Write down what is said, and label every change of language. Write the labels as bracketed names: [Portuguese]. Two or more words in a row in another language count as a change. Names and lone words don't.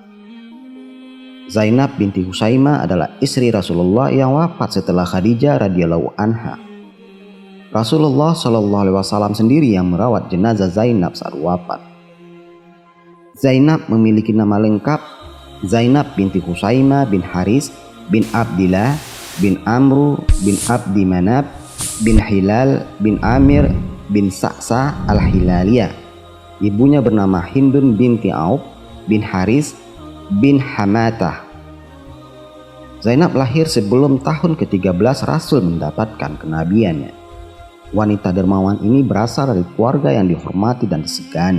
[Indonesian] Zainab binti Khuzaimah adalah istri Rasulullah yang wafat setelah Khadijah [Arabic] رضي الله عنها. [Indonesian] Rasulullah SAW sendiri yang merawat jenazah Zainab saat wafat. Zainab memiliki nama lengkap Zainab binti Khuzaimah bin Haris bin Abdillah bin Amru bin Abdi Manab bin Hilal bin Amir bin Sa'sa al-Hilaliyah. Ibunya bernama Hindun binti Auf bin Haris bin Hamatah. Zainab lahir sebelum tahun ke-13 Rasul mendapatkan kenabiannya. Wanita dermawan ini berasal dari keluarga yang dihormati dan disegani.